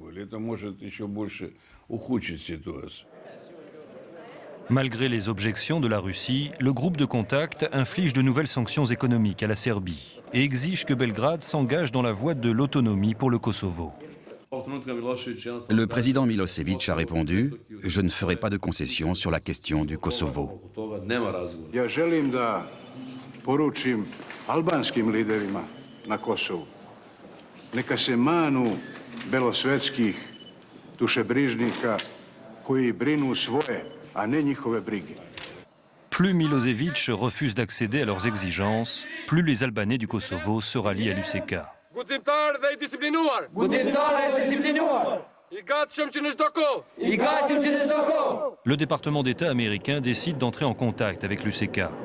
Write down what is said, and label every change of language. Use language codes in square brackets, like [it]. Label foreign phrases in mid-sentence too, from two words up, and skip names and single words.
[fr] Malgré les objections de la Russie, le groupe de contact inflige de nouvelles sanctions économiques à la Serbie et exige que Belgrade s'engage dans la voie de l'autonomie pour le Kosovo. Le président Milosevic a répondu « Je ne ferai pas de concessions sur la question du Kosovo ». [sr] Ja želim da poručim albanskim liderima na Kosovu. Neka se manu belosvetskih dušebrižnika koji brinu svoje, a ne njihove brige. [fr] Plus Milosevic refuse d'accéder à leurs exigences, plus les Albanais du Kosovo se rallient à l'UÇK. Le département d'État américain décide d'entrer en contact avec l'UÇK.